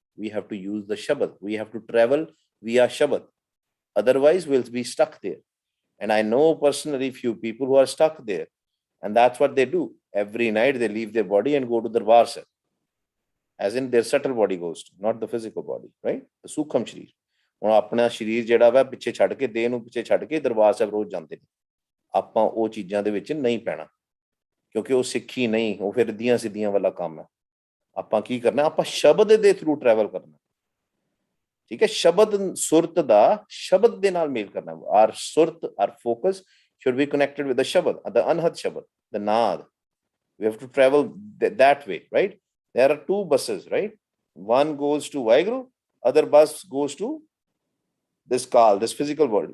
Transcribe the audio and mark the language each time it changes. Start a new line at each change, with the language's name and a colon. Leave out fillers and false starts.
English: We have to use the Shabad. We have to travel via Shabad. Otherwise, we'll be stuck there. And I know personally few people who are stuck there. And that's what they do. Every night they leave their body and go to Darbar Sahib. As in their subtle body goes to, not the physical body, right? The Sukham Sharir.
Punjabi: ਹੁਣ ਆਪਣਾ ਸਰੀਰ ਜਿਹੜਾ ਵਾ ਪਿੱਛੇ ਛੱਡ ਕੇ, ਦੇਹ ਨੂੰ ਪਿੱਛੇ ਛੱਡ ਕੇ ਦਰਬਾਰ ਸਾਹਿਬ ਰੋਜ਼ ਜਾਂਦੇ ਨੇ। ਆਪਾਂ ਉਹ ਚੀਜ਼ਾਂ ਦੇ ਵਿੱਚ ਨਹੀਂ ਪੈਣਾ, ਕਿਉਂਕਿ ਉਹ ਸਿੱਖੀ ਨਹੀਂ, ਉਹ ਫਿਰ ਰਿੱਧੀਆਂ ਸਿੱਧੀਆਂ ਵਾਲਾ ਕੰਮ ਹੈ। ਆਪਾਂ ਕੀ ਕਰਨਾ, ਆਪਾਂ ਸ਼ਬਦ ਦੇ ਥਰੂ ਟਰੈਵਲ ਕਰਨਾ। ਠੀਕ ਹੈ, ਸ਼ਬਦ ਸੁਰਤ ਦਾ ਸ਼ਬਦ ਦੇ ਨਾਲ ਮੇਲ ਕਰਨਾ।
English: Our surat, our focus should be connected with the Shabad, the Anhat Shabad, the Naad. We have to travel that way, right? There are two buses, right? One goes to Vaiguru, other bus goes to this Kal, this physical world.